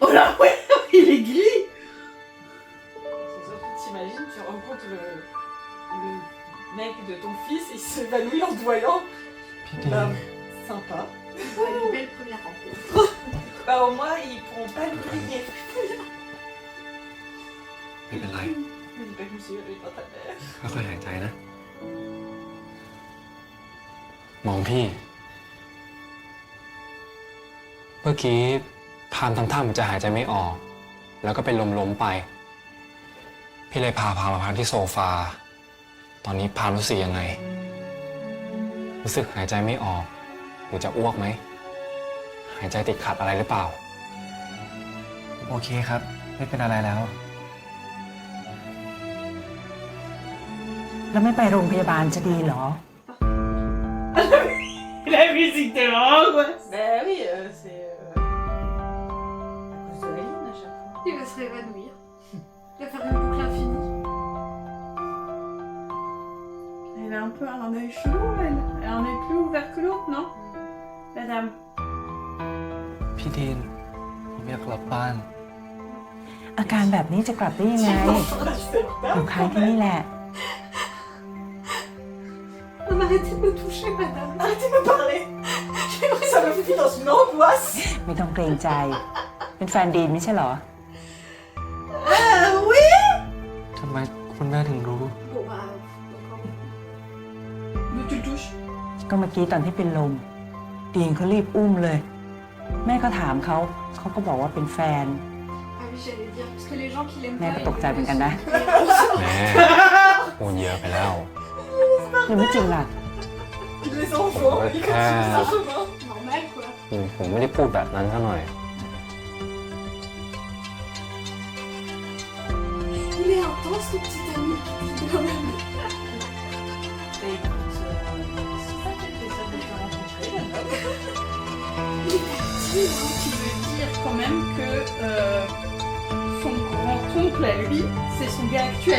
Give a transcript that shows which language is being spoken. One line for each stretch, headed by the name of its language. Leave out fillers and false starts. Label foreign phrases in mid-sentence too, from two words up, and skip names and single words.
French: Oh là, ouais, il est gris. Surtout, t'imagines, tu rencontres le mec de ton fils et il s'évanouit en te voyant.
Thai: พี่ดี
French: Bah, sympa. Une belle première rencontre. Bah, au moins, ils pourront pas le griller.
Thai: ไม่เป็นไร
French: Je dis pas que je me suis évanouie dans ta mère.
Thai: ค่อยๆหายใจนะ มองพี่ เมื่อกี้พามทำท่าเหมือนจะหายใจไม่ออก แล้วก็เป็นลมๆไป พี่เลยพามาพักที่โซฟา ตอนนี้พามรู้สึกยังไง รู้สึกหายใจไม่ออก หรือจะอ้วกไหม หายใจติดขัดอะไรหรือเปล่า โอเคครับ ไม่เป็นอะไรแล้ว โ แล้วไม่ไปโรงพยาบาลจะดีเหรอ
French: La musique de l'angoisse. Ben oui, c'est à cause de Aline à chaque fois. Il va se réévanouir. Il va faire une boucle infinie. Elle a un peu un œil chelou, elle. Elle a un œil plus ouvert que l'autre, non? La dame.
Thai: พี่ดิน ผมอยากกลับบ้าน อาการแบบนี้จะกลับได้ยังไงอยู่ค้างที่นี่แหละ
French: Non, arrêtez de me toucher, madame. Arrêtez de me parler. Ça me fout dans une angoisse.
Thai: ไม่ต้องเกรงใจ เป็นแฟนดีนไม่ใช่เหรอ
French: Oui.
Thai: ทำไมคุณแม่ถึงรู้
French: Bon, bah, d'accord. Mais tu le touches.
Thai: ก็เมื่อกี้ตอนที่เป็นลม ดีนเขารีบอุ้มเลย แม่ก็ถามเขา เขาก็บอกว่าเป็นแฟน
French: Ah oui, j'allais dire, parce que les gens qui l'aiment
Thai: แม่
French: pas...
Thai: ก็ตกใจเหมือนกันนะ แม่พูดเยอะไปแล้ว หรือไม่จริงล่ะ
French: Les enfants, ils Ouais. continuent leur chemin. Normal, quoi.
Thai: ผมไม่ได้พูดแบบนั้นซะหน่อย
French: Il est intense, ton petit ami. Quand même. Bah écoute, c'est pas quel plaisir de te rencontrer, là-bas. Il est petit, hein. Tu veux dire quand même que son grand-oncle à lui, c'est son gars actuel.